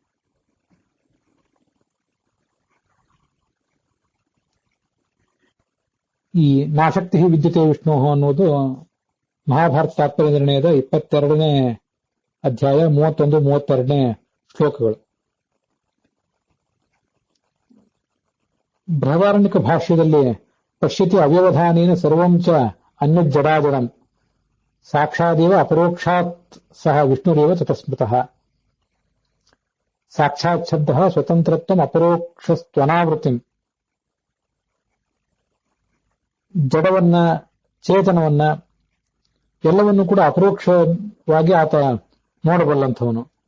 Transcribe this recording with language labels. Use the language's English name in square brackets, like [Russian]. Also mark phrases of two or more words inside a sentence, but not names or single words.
[Kannada] ಈ [Sanskrit] ನಾಶಕ್ತಿ ವಿದ್ಯತೆ ವಿಷ್ಣು [Kannada] ಅನ್ನೋದು ಮಹಾಭಾರತ ತಾತ್ಪರ್ಯ ನಿರ್ಣಯದ 22ನೇ ಅಧ್ಯಾಯ 31-32ನೇ ಶ್ಲೋಕಗಳು. ಬೃಹದಾರಣ್ಯಕ ಭಾಷ್ಯದಲ್ಲಿ [Sanskrit] ಪಶ್ಯತಿ ಅವ್ಯವಧಾನೇನ ಸರ್ವಂ ಚ ಅನ್ಯಜ್ಜಡಾಜಡಂ ಸಾಕ್ಷಾದೇವ ಅಪರೋಕ್ಷಾತ್ ಸಹ ವಿಷ್ಣುರೇವ ತತಸ್ಮೃತಃ. ಸಾಕ್ಷಾತ್ ಶಬ್ದ ಸ್ವತಂತ್ರತ್ವಂ ಅಪರೋಕ್ಷಸ್ತ್ವನಾವೃತ್ತಿಂ. [Kannada] ಜಡವನ್ನ ಚೇತನವನ್ನ ಎಲ್ಲವನ್ನೂ ಕೂಡ ಅಪರೋಕ್ಷವಾಗಿ ಆತ ನೋಡಬಲ್ಲಂಥವನು.